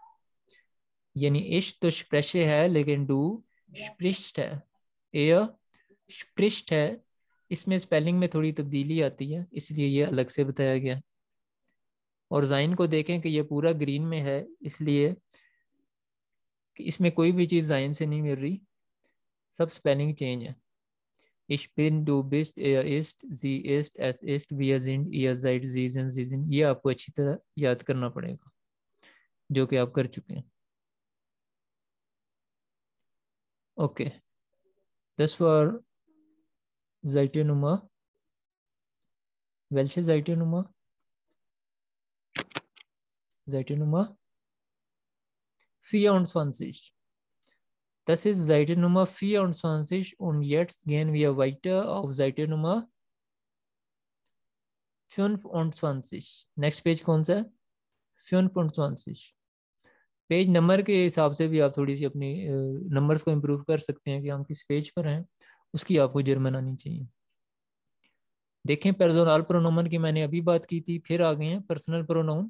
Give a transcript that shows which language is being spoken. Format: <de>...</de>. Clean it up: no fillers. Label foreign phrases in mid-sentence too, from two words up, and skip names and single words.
<hi>यानी इश तो स्प्रेशे है लेकिन</hi> <de>du sprichst</de> <hi>है,</hi> <de>er spricht</de> <hi>है। इसमें स्पेलिंग में थोड़ी तब्दीली आती है, इसलिए ये अलग से बताया गया। और जाइन को देखें कि ये पूरा ग्रीन में है, इसलिए कि इसमें कोई भी चीज़ जाइन से नहीं मिल रही, सब स्पेलिंग चेंज है।</hi> <de>Ich bin, du bist, er ist, sie ist, es ist, wir sind, ihr seid, sie sind, sie sind।</de> <hi>ये आपको अच्छी तरह याद करना पड़ेगा, जो कि आप कर चुके हैं। ओके,</hi> <de>das war Seite Nummer, welche Seite Nummer? Seite Nummer 24. Das ist Seite Nummer 24 und jetzt gehen wir weiter auf Seite Nummer 25.</de> <en>next page</en> <hi>कौन सा है? 25।</hi> <en>page number</en> <hi>के हिसाब से भी आप थोड़ी सी अपनी नंबर्स को इम्प्रूव कर सकते हैं कि हम किस पेज पर हैं, उसकी आपको जर्मन आनी चाहिए। देखें,</hi> <en>personal pronoun</en> <hi>की मैंने अभी बात की थी, फिर आ गए हैं</hi> <en>personal pronoun.</en>